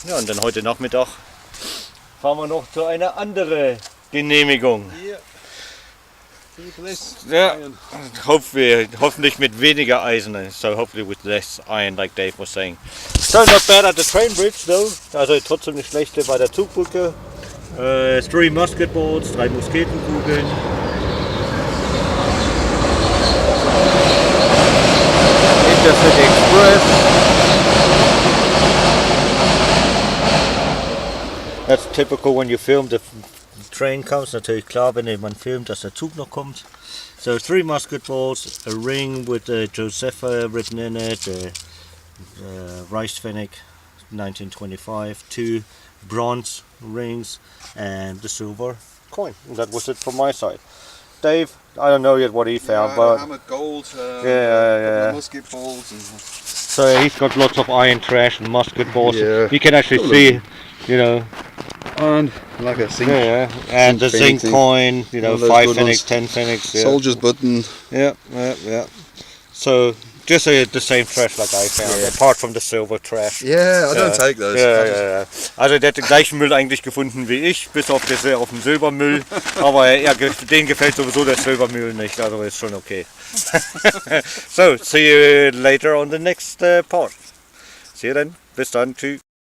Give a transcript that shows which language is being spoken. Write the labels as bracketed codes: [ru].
[de] Ja, und dann heute Nachmittag fahren wir noch zu einer anderen Genehmigung. Ja, hoffentlich mit weniger Eisen. [en] So hopefully with less iron, like Dave was saying. So not bad at the train bridge though. [de] Also trotzdem nicht schlecht bei der Zugbrücke. [en] 3 musket balls, [de] 3 Musketenkugeln. [en] Intercity Express. That's typical when you film the train comes. [de] Natürlich klar, wenn man filmt, dass der Zug noch kommt. [en] So 3 musket balls, a ring with Josepha written in it, Reichspfennig 1925, 2 bronze rings and the silver coin. And that was it from my side. Dave, I don't know yet what he found, but hammered gold, musket balls. So he's got lots of iron trash and musket balls. Yeah. You can actually see, you know. And like a zinc. And the zinc painting. coin, you know, All those 5 good pfennigs, ones. 10 pfennigs. Yeah. Soldier's button. Yeah. So just the same trash like I found, apart from the silver trash. Yeah, I don't take those. [de] Ja. Also der hat den gleichen Müll eigentlich gefunden wie ich, bis auf den Silbermüll. Aber denen gefällt sowieso der Silbermüll nicht, also ist schon okay. [en] So, see you later on the next part. See you then. [de] Bis dann. Tschüss.